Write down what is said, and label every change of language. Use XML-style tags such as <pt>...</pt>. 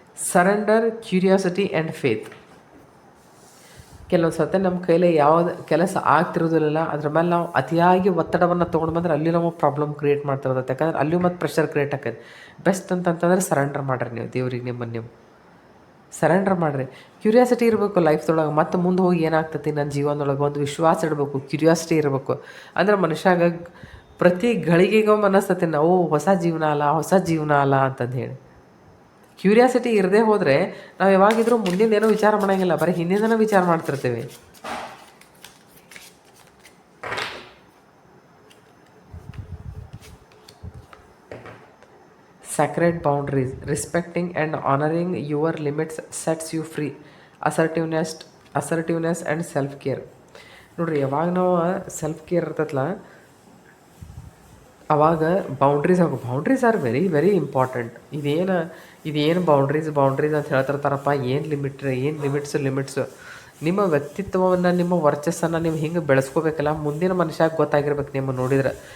<en>Surrender, curiosity and faith.</en> <kn>ಕೆಲವೊಂದು ಸತಿ ನಮ್ಮ ಕೈಲಿ ಯಾವ್ದು ಕೆಲಸ ಆಗ್ತಿರೋದಿಲ್ಲ, ಅದ್ರ ಮೇಲೆ ನಾವು ಅತಿಯಾಗಿ ಒತ್ತಡವನ್ನು ತೊಗೊಂಡು ಬಂದ್ರೆ ಅಲ್ಲಿ ನಾವು ಪ್ರಾಬ್ಲಮ್ ಕ್ರಿಯೇಟ್ ಮಾಡ್ತಿರೋದತ್ತೆ. ಯಾಕಂದ್ರೆ ಅಲ್ಲಿಯೂ ಮತ್ತು ಪ್ರೆಷರ್ ಕ್ರಿಯೇಟ್ ಆಕೈತೆ. ಬೆಸ್ಟ್ ಅಂತಂತಂದ್ರೆ ಸರೆಂಡರ್ ಮಾಡಿರಿ. ನೀವು ದೇವ್ರಿಗೆ ನೀವು ಸರೆಂಡರ್ ಮಾಡಿರಿ. ಕ್ಯೂರಿಯಾಸಿಟಿ ಇರಬೇಕು ಲೈಫ್ದೊಳಗೆ. ಮತ್ತು ಮುಂದೆ ಹೋಗಿ ಏನಾಗ್ತೈತಿ ನನ್ನ ಜೀವನದೊಳಗೆ ಒಂದು ವಿಶ್ವಾಸ ಇಡಬೇಕು, ಕ್ಯೂರಿಯಾಸಿಟಿ ಇರಬೇಕು. ಅಂದ್ರೆ ಮನುಷ್ಯಾಗ ಪ್ರತಿ ಗಳಿಗೆಗೂ ಮನಸ್ತತಿ ನಾವು ಹೊಸ ಜೀವನ ಅಲ್ಲ ಅಂತಂದು ಹೇಳಿ. ಕ್ಯೂರಿಯಾಸಿಟಿ ಇರದೇ ಹೋದರೆ ನಾವು ಯಾವಾಗಿದ್ರೂ ಮುಂದಿನ ಏನೋ ವಿಚಾರ ಮಾಡೋಂಗಿಲ್ಲ, ಬರೀ ಹಿಂದಿನ ವಿಚಾರ ಮಾಡ್ತಿರ್ತೀವಿ.</kn> <en>Sacred boundaries, respecting and honoring your limits sets you free. Assertiveness and self-care.</en> <kn>ನೋಡ್ರಿ, ಯಾವಾಗ ನಾವು ಸೆಲ್ಫ್ ಕೇರ್ ಇರ್ತೈತಲ್ಲ, ಅವಾಗ</kn> <en>Boundaries are very very important.</en> <kn>ಇದೇನು ಬೌಂಡ್ರೀಸ್ ಅಂತ ಹೇಳ್ತಿರ್ತಾರಪ್ಪ. ಏನು ಲಿಮಿಟ್ಸು. ನಿಮ್ಮ ವ್ಯಕ್ತಿತ್ವವನ್ನು, ನಿಮ್ಮ ವರ್ಚಸ್ಸನ್ನು ನೀವು ಹಿಂಗೆ ಬೆಳೆಸ್ಕೋಬೇಕಲ್ಲ, ಮುಂದಿನ ಮನುಷ್ಯಾಗ ಗೊತ್ತಾಗಿರ್ಬೇಕು ನಿಮ್ಮ ನೋಡಿದ್ರೆ.</kn>